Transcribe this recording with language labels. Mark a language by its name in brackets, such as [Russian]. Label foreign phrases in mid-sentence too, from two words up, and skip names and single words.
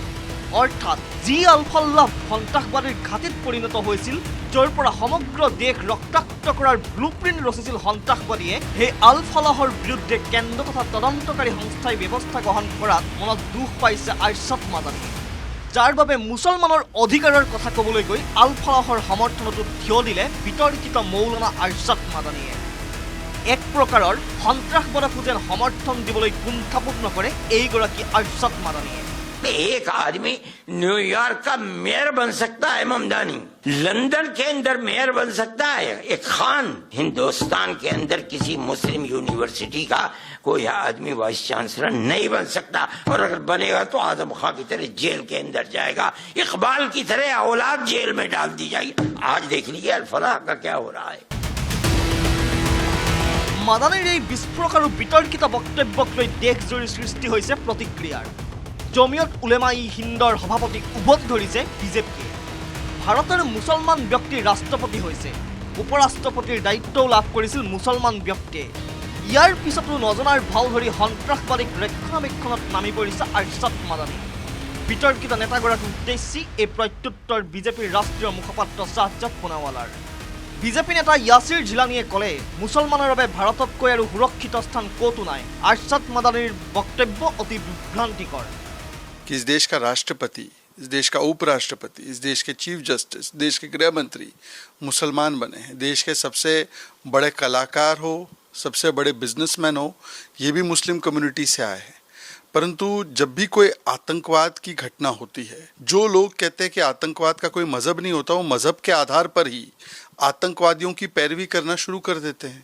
[Assamese] অৰ্থাৎ যি আল-ফালাহ সন্ত্ৰাসবাদীৰ ঘাটিত পৰিণত হৈছিল, য'ৰ পৰা সমগ্ৰ দেশ ৰক্তাক্ত কৰাৰ ব্লুপ্ৰিণ্ট ৰচিছিল সন্ত্ৰাসবাদীয়ে, সেই আল-ফালাহৰ বিৰুদ্ধে কেন্দ্ৰ তথা তদন্তকাৰী সংস্থাই ব্যৱস্থা গ্ৰহণ কৰাত মনত দুখ পাইছে আৰছাদ মাদানীয়ে। যাৰ বাবে মুছলমানৰ অধিকাৰৰ কথা ক'বলৈ গৈ আল-ফালাহৰ সমৰ্থনতো থিয় দিলে বিতৰ্কিত মৌলানা আৰছাদ মাদানীয়ে। এক প্ৰকাৰৰ সন্ত্ৰাসবাদক যেন সমৰ্থন দিবলৈ কুণ্ঠাবোধ নকৰে এইগৰাকী আৰছাদ মাদানীয়ে। [Hindi] एक आदमी न्यूयॉर्क का मेयर बन सकता है ममदानी, लंदन के अंदर मेयर बन सकता है एक खान, हिंदुस्तान के अंदर किसी [English] Muslim university [Hindi] का कोई आदमी [English] vice chancellor [Hindi] नहीं बन सकता, और अगर बनेगा तो आजम खां की तरह जेल के अंदर जाएगा, इकबाल की तरह औलाद जेल में डाल दी जाएगी। आज देख लीजिए अल-फलाह का क्या हो रहा है। [Assamese] মাদানীৰ এই বিস্ফোৰক আৰু বিতৰ্কিত বক্তব্যক লৈ দেশজুৰি সৃষ্টি হৈছে প্ৰতিক্ৰিয়াৰ। জমিয়ত উলেমা-ই-হিন্দৰ সভাপতিক উভতি ধৰিছে বিজেপিয়ে। ভাৰতৰ মুছলমান ব্যক্তিৰ ৰাষ্ট্ৰপতি হৈছে, উপৰাষ্ট্ৰপতিৰ দায়িত্বও লাভ কৰিছিল মুছলমান ব্যক্তিয়ে। ইয়াৰ পিছতো নজনাৰ ভাও ধৰি সন্ত্ৰাসবাদীক ৰক্ষণাবেক্ষণত নামি পৰিছে আৰছাদ মাদানী। বিতৰ্কিত নেতাগৰাকীৰ উদ্দেশ্যি এই প্ৰত্যুত্তৰ বিজেপিৰ ৰাষ্ট্ৰীয় মুখপাত্ৰ শ্বাহজাদ পুনাৱালাৰ। বিজেপি নেতা ইয়াছিৰ জিলানীয়ে ক'লে মুছলমানৰ বাবে ভাৰততকৈ আৰু সুৰক্ষিত স্থান ক'তো নাই। আৰছাদ মাদানীৰ বক্তব্য অতি বিভ্ৰান্তিকৰ। [Hindi] कि इस देश का राष्ट्रपति, इस देश का उपराष्ट्रपति, इस देश के [English] chief justice, [Hindi] देश के गृह मंत्री मुसलमान बने हैं। देश के सबसे बड़े कलाकार हो, सबसे बड़े बिजनेसमैन हो, ये भी [English] Muslim community [Hindi] से आए हैं। परंतु जब भी कोई आतंकवाद की घटना होती है, जो लोग कहते हैं कि आतंकवाद का कोई मजहब नहीं होता, वो मजहब के आधार पर ही आतंकवादियों की पैरवी करना शुरू कर देते हैं।